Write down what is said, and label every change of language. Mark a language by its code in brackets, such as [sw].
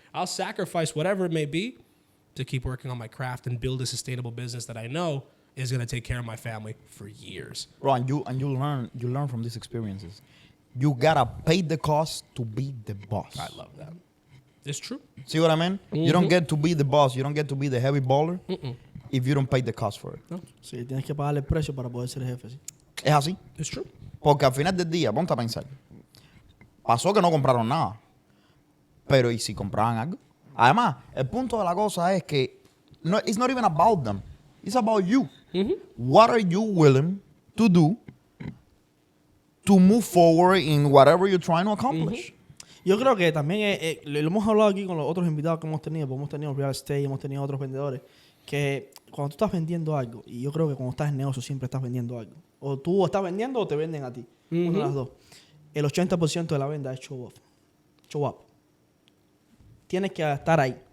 [en] I'll sacrifice whatever it may be to keep working on my craft and build a sustainable business that I know is going to take care of my family for years. Bro, and you learn from these experiences. You gotta pay the cost to be the boss. I love that. It's true. See what I mean? Mm-hmm. You don't get to be the boss. You don't get to be the heavy baller if you don't pay the cost for it. No. [es] Sí, tienes que pagarle el precio para poder ser jefe. Sí. Es así. [en] It's true. [es] Porque al final del día, ponte a pensar. Pasó que no compraron nada. Pero ¿y si compraban algo? Además, el punto de la cosa es que [en] it's not even about them. It's about you. Mm-hmm. What are you willing to do to move forward in whatever you're trying to accomplish? [es] Yo creo que también lo hemos hablado aquí con los otros invitados que hemos tenido, porque hemos tenido real estate, hemos tenido otros vendedores, que cuando tú estás vendiendo algo, y yo creo que cuando estás en negocio siempre estás vendiendo algo, o tú estás vendiendo o te venden a ti, una de las dos. El 80% de la venta es show up. Tienes que estar ahí.